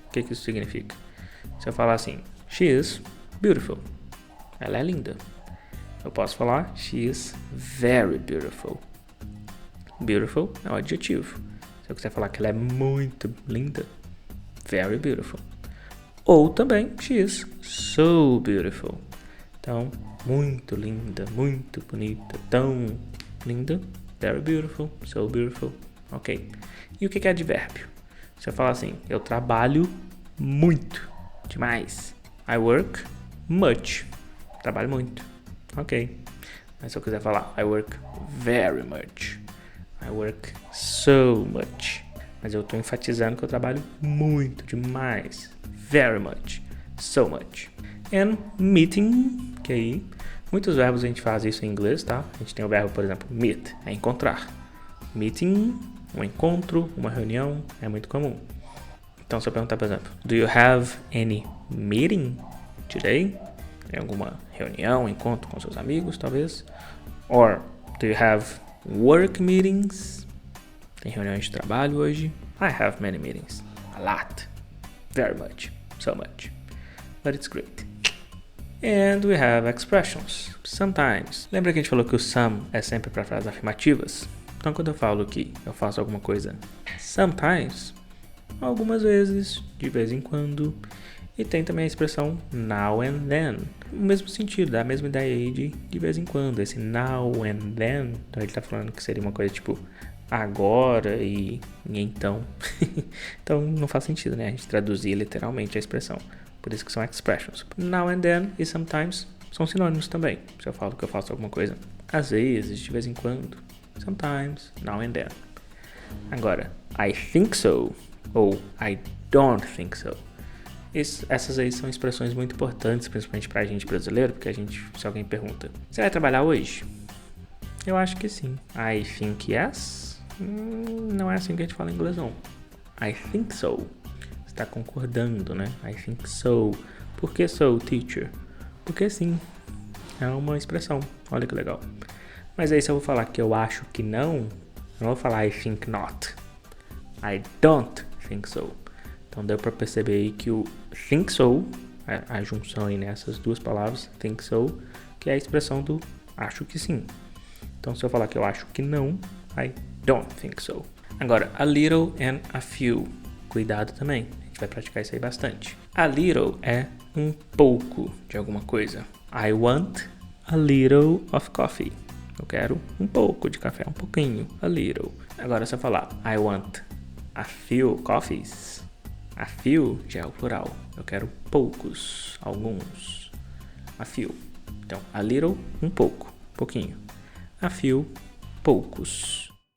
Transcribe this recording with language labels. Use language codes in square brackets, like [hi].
[pt] O que isso significa? Se eu falar assim, [en] she is beautiful. [pt] Ela é linda. Eu posso falar, [en] she is very beautiful. [pt] Beautiful é um adjetivo. Se eu quiser falar que ela é muito linda, [en] very beautiful. [pt] Ou também, [en] she is so beautiful. [pt] Então, muito linda, muito bonita, tão linda, [en] very beautiful, so beautiful. [pt] Ok. E o que é advérbio? Se eu falar assim, eu trabalho muito, demais. [en] I work much. [pt] Trabalho muito. [en] Ok. [pt] Mas se eu quiser falar, [en] I work very much. I work so much. [pt] Mas eu estou enfatizando que eu trabalho muito, demais. [en] Very much. So much. [pt] And meeting, que aí, muitos verbos a gente faz isso em inglês, tá? A gente tem o verbo, por exemplo, meet, é encontrar. Meeting, um encontro, uma reunião, é muito comum. Então, se eu perguntar, por exemplo, [en] do you have any meeting today? [pt] Tem alguma reunião, encontro com seus amigos, talvez? [en] Or, do you have work meetings? [pt] Tem reuniões de trabalho hoje? [en] I have many meetings. A lot. Very much. So much. But it's great. And we have expressions. Sometimes. [pt] Lembra que a gente falou que o some é sempre para frases afirmativas? Então, quando eu falo que eu faço alguma coisa sometimes, algumas vezes, de vez em quando, e tem também a expressão now and then. No mesmo sentido, dá a mesma ideia aí de vez em quando. Esse now and then, então ele tá falando que seria uma coisa tipo agora e então. Então não faz sentido, né? A gente traduzir literalmente a expressão. Por isso que são expressions. Now and then e sometimes são sinônimos também. Se eu falo que eu faço alguma coisa às vezes, de vez em quando. [en] Sometimes, now and then. Agora, I think so ou I don't think so. [pt] Essas aí são expressões muito importantes, principalmente pra gente brasileiro, porque se alguém pergunta, você vai trabalhar hoje? Eu acho que sim. [en] I think yes. [pt] Não é assim que a gente fala em inglês, não. [en] I think so. [pt] Você tá concordando, né? [en] I think so. [pt] Por que so, teacher? Porque sim. É uma expressão. Olha que legal. Mas aí se eu vou falar que eu acho que não, eu não vou falar [en] I think not. I don't think so. [pt] Então deu pra perceber aí que o think so, a junção aí nessas duas palavras, think so, que é a expressão do acho que sim. Então se eu falar que eu acho que não, [en] I don't think so. [pt] Agora, [en] a little and a few. [pt] Cuidado também, a gente vai praticar isso aí bastante. A little é um pouco de alguma coisa. [en] I want a little of coffee. [pt] Eu quero um pouco de café, um pouquinho, a little. Agora se eu falar [en] I want a few coffees, [pt] a few já é o plural. Eu quero poucos, alguns. A few. Então, a little, um pouco, pouquinho. A few, poucos.